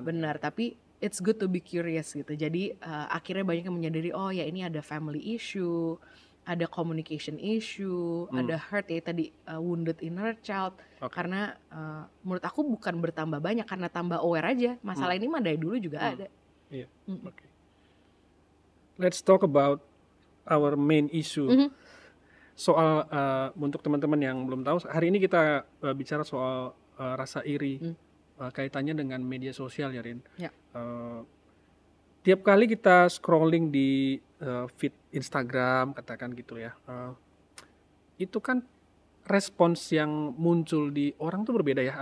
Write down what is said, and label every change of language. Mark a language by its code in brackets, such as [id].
[id] Benar, tapi [en] it's good to be curious [id] gitu. Jadi akhirnya banyak yang menyadari oh ya ini ada [en] family issue, [id] ada [en] communication issue, [id] ada hurt ya tadi [en] wounded inner child. [id] Karena menurut aku bukan bertambah banyak karena tambah aware aja. Masalah ini mah dari dulu juga ada. Iya. Okay. [en] Let's talk about our main issue. [id] Soal untuk teman-teman yang belum tahu, hari ini kita bicara soal rasa iri. Kaitannya dengan media sosial ya Rin. Tiap kali kita scrolling di feed Instagram katakan gitu ya, itu kan respons yang muncul di orang tuh berbeda ya.